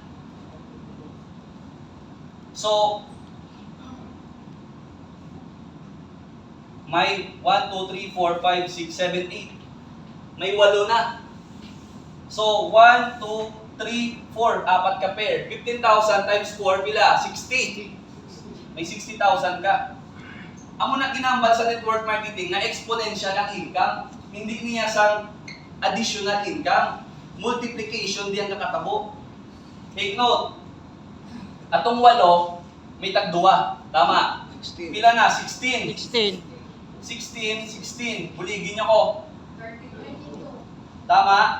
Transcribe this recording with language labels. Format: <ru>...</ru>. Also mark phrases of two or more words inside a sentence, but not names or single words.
<hil>So, may 1, 2, 3, 4, 5, 6, 7, 8. May 8 na. So, 1, 2, 3, 4. 4 ka pair. 15,000 times 4, pila? 60. May 60,000 ka. Amo na ginambal sa</hil> <en>network marketing</en> <hil>na exponential ang income. Hindi niya sang additional income. Multiplication diyan nakatabo.</hil> <en>Take note.</en> <hil>Atong 8, may tag 2. Tama. Pila na? 16. 16. 16. Buligin niyo ko. Tama?</hil>